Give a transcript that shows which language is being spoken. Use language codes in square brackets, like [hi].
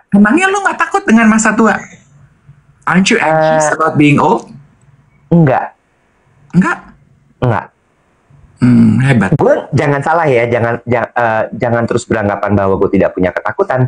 [id] Emangnya lu nggak takut dengan masa tua? [en] Aren't you anxious about being old? [id] Enggak. Enggak? Hebat. Gue jangan salah ya, jangan terus beranggapan bahwa gue tidak punya ketakutan.